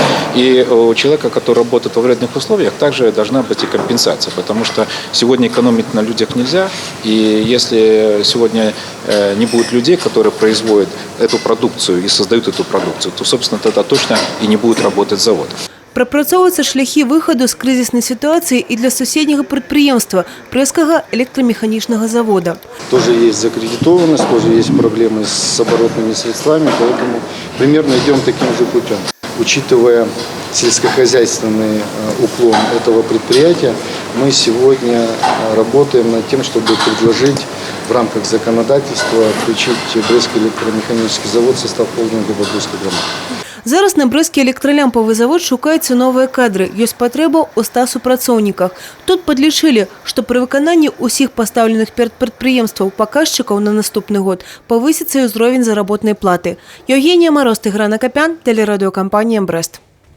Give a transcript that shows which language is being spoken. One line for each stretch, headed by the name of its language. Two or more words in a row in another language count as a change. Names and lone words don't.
Russian: И у человека, который работает во вредных условиях, также должна быть и компенсация, потому что сегодня экономить на людях нельзя. И если сегодня не будет людей, которые производят эту продукцию и создают эту продукцию, то, собственно, тогда точно и не будет работать завод.
Belarusian: Прапрацоўваюцца шляхі выхаду з крызіснай сітуацыі і для суседняга прадпрыемства Брэсцкага электрамеханічнага завода.
Russian: Тоже есть закредитованность, тоже есть проблемы с оборотными средствами, поэтому примерно идем таким же путем. Учитывая сельскохозяйственный уклон этого предприятия, мы сегодня работаем над тем, чтобы предложить в рамках законодательства включить Брестский электромеханический завод в состав холдинга Бабруйской громады.
Belarusian: Зараз на Брэсцкі электралямпавы завод шукаюцца новыя кадры. Ёсць патрэба ў 100 супрацоўніках. Тут падлічылі, што пры выкананні ўсіх пастаўленых перад прадпрыемстваў паказчыкаў на наступны год павысіцца ўзровень заработнай платы.
Russian: Евгения Мороз, Тыгран Акопян, телерадиокомпания «Брест».